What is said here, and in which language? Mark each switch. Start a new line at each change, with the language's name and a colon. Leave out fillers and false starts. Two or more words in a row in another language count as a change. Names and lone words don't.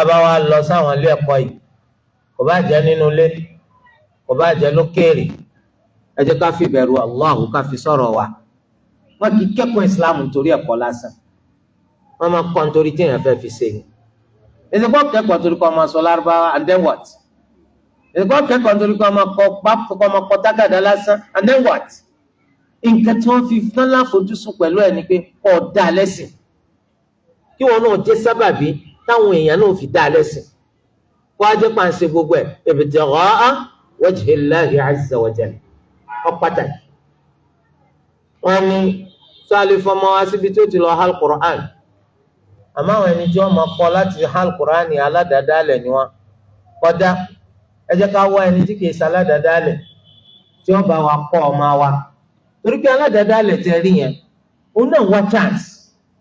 Yoruba: bá wá lọ sáwọn ilé ẹ̀kọ́ yìí kò bá jẹ́ nínú ilé kò bá jẹ́ lókèèrè ẹ jẹ́ ká fi bẹ̀rù Allah ká fi sọ̀rọ̀ wa wọn kì í kẹ́kọ̀ọ́ ìsìláàmù nítorí ẹ̀kọ́ lásán wọn máa kọ́ nítorí tí èèyàn fẹ́ fi ṣe ni ìsìnkú kẹ́kọ̀ọ́ nítorí kọ́ máa sọ lárúbáwá
English: and then what
Yoruba: ìsìnkú kẹ́kọ̀ọ́ nítorí kọ́ máa kọ́ tágàdá lásán
English: and then what
Yoruba: nǹkan tí wọ́n fi tán láfojúsùn pẹ̀lú ẹ̀ ni pé kọ́ ọ dá lẹ́sìn kí wọn náà jẹ́ sábàbí táwọn èèyàn náà fi dá lẹ́sìn kó a jẹ́ pàǹsẹ̀ gbogbo ẹ̀
Arabic: ابتغاء وجه الله عز وجل
Yoruba: ọ pàtàkì wọn ní sọ́ọ́lì fọmọ wá síbi tó ti lọ
Arabic: أهل القرآن
Yoruba: àmọ́ àwọn ẹni tí wọ́n máa kọ́ láti
Arabic: أهل القرآن
Yoruba: ní aládàádálẹ̀ ni wọ́n kọ́dá ẹ jẹ́ ká wá ẹni tí kìí ṣe aládàádálẹ̀ tí wọ́n bá wa kọ́ ọmọ wa torí pé aládàádálẹ̀ tẹ rí yẹn òun náà wá chance